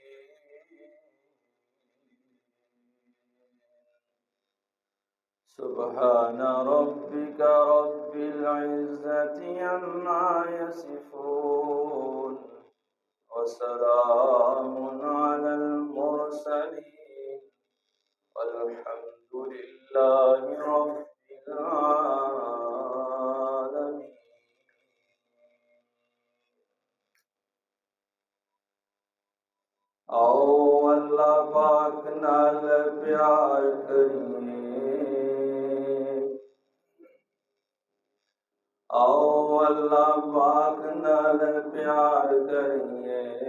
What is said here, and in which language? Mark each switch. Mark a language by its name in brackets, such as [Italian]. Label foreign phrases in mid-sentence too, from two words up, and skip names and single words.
[Arabic] سبحان ربك رب العزة عما يصفون وسلام على المرسلين والحمد لله رب العالمين. [Punjabi] آؤ اللہ پاک نال پیار کریے. آؤ اللہ پاک نال پیار کریے.